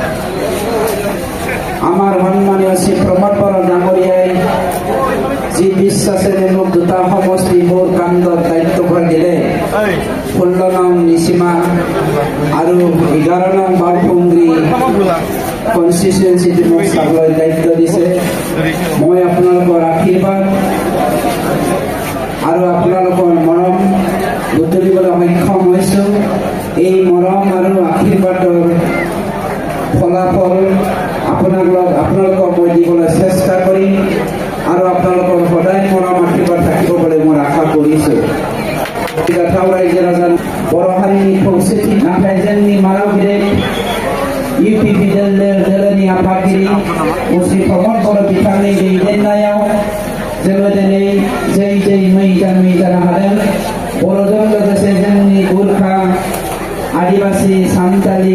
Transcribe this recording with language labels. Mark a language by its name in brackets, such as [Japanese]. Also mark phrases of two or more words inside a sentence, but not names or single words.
[Assamese] আমাৰ সন্মানীয় শ্ৰী প্ৰমোদ বৰা ডাঙৰীয়াই যি বিশ্বাসেৰে মোক দুটা সমষ্টি মোৰ কাণ্ডত দায়িত্ব পৰা দিলে 16 নং নিচিমা আৰু 11 নং বাৰপুংগী কনষ্টিটুৱেঞ্চিত মোক চাবলৈ দায়িত্ব দিছে মই আপোনালোকৰ আশীৰ্বাদ আৰু আপোনালোকৰ মৰম বুটলিবলৈ সক্ষম হৈছোঁ এই মৰম আৰু আশীৰ্বাদৰ ফলাফল আপোনালোকক মই দিবলৈ চেষ্টা কৰিম আৰু আপোনালোকৰ সদায় মৰম আশীৰ্বাদ থাকিব বুলি মই আশা কৰিছোঁ [Bodo] गाथाव रायजो राजा बर' हारिनि खौसेथि नाथाय जोंनि मारावगिरि इउपिपि दोलोनि आफादगिरि मुस्रि प्रमद बर' बिथांनि दैदेननायाव जोङो दिनै जै मै जानो हादों बर'जों लोगोसे जोंनि गुरखा आदिबासी सान्थालि